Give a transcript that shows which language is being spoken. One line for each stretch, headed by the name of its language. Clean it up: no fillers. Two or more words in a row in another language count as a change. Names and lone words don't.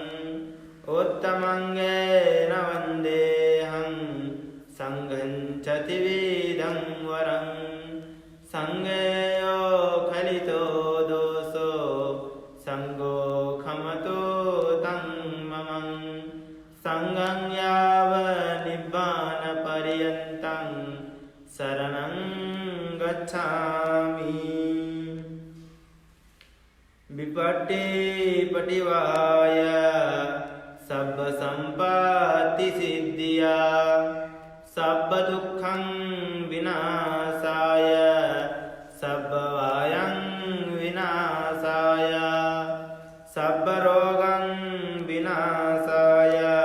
Pali: उत्तमङ्गेन वन्देऽहं संघं च त्रिविधं वरं संघयो खलितो दोषो संघो खमतो तं ममं संघं यावन्निब्बानपर्यन्तं शरणं गच्छामि। विपट्टिपटिवाय सर्वसम्पत्तिसिद्धिया सर्वदुःखं विनाशाय सर्वभयं विनाशाय सर्वरोगं विनाशाय